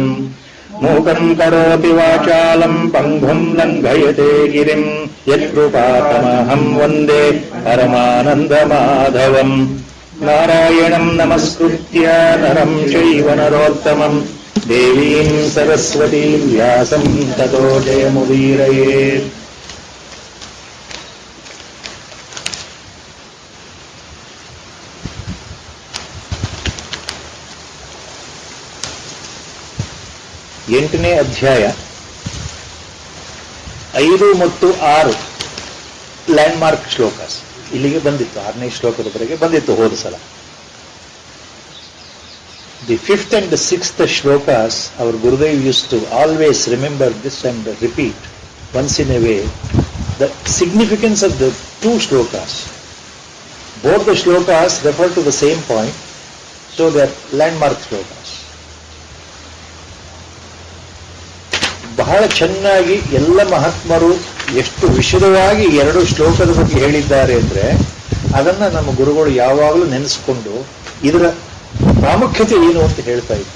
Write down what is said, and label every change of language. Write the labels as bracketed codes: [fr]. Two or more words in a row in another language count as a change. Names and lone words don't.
[sa] ಮೂಕಂ ಕರೋತಿ ವಾಚಾಲಂ ಪಂಗುಂ ಲಂಘಯತೆ ಗಿರಿಂ ಯತ್ಕೃಪಾತಮಹಂ ವಂದೇ ಪರಮಾನಂದಮಾಧವಂ. ನಾರಾಯಣಂ ನಮಸ್ಕೃತ್ಯ ನರಂ ಚೈವ ನರೋತ್ತಮಂ ದೇವೀಂ ಸರಸ್ವತೀಂ ವ್ಯಾಸಂ ತತೋ ಜಯಮುದೀರಯೇತ್. [kn] ಎಂಟನೇ ಅಧ್ಯಾಯ 5 ಮತ್ತು 6 ಲ್ಯಾಂಡ್ಮಾರ್ಕ್ ಶ್ಲೋಕಸ್ ಇಲ್ಲಿಗೆ ಬಂದಿತ್ತು. 6ನೇ ಶ್ಲೋಕದವರೆಗೆ ಬಂದಿತ್ತು ಹೋದ ಸಲ. [en] The 5th and the 6th shlokas, our Gurudev used to always remember this and repeat once in a way the significance of the 2 shlokas. Both the shlokas refer to the same point, so they are landmark shlokas. [kn] ಬಹಳ ಚೆನ್ನಾಗಿ ಎಲ್ಲ ಮಹಾತ್ಮರು ಎಷ್ಟು ವಿಶದವಾಗಿ 2 ಶ್ಲೋಕದ ಬಗ್ಗೆ ಹೇಳಿದ್ದಾರೆ ಅಂದ್ರೆ ಅದನ್ನ ನಮ್ಮ ಗುರುಗಳು ಯಾವಾಗಲೂ ನೆನೆಸ್ಕೊಂಡು ಇದರ ಪ್ರಾಮುಖ್ಯತೆ ಏನು ಅಂತ ಹೇಳ್ತಾ ಇದ್ರು.